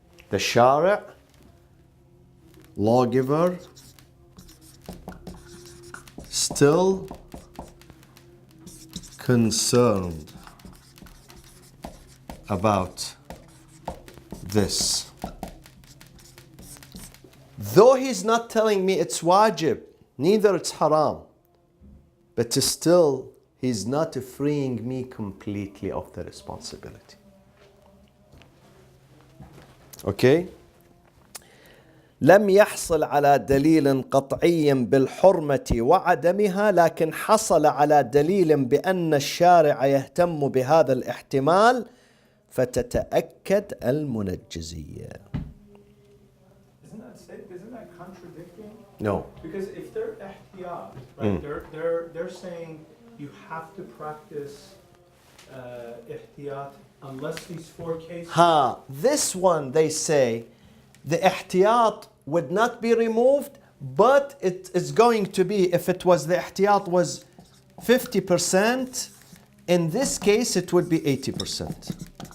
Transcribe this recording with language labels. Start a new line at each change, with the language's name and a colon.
English: The shara, lawgiver, still concerned about this. Though he's not telling me it's wajib, neither it's haram, but still he's not freeing me completely of the responsibility. Okay?
Arabic: لم يحصل على دليل قطعي بالحرمة وعدمها، لكن حصل على دليل بأن الشارع يهتم بهذا الاحتمال فتتأكد المنجزية.
English: Isn't that contradicting? No. Because if they're ihtiyat, right, they're saying you have to practice ihtiyat unless these 4 cases. This one they say the ihtiyat would not be removed, but it is going to be, if it was the ihtiyat was 50%, in this case it would be 80%.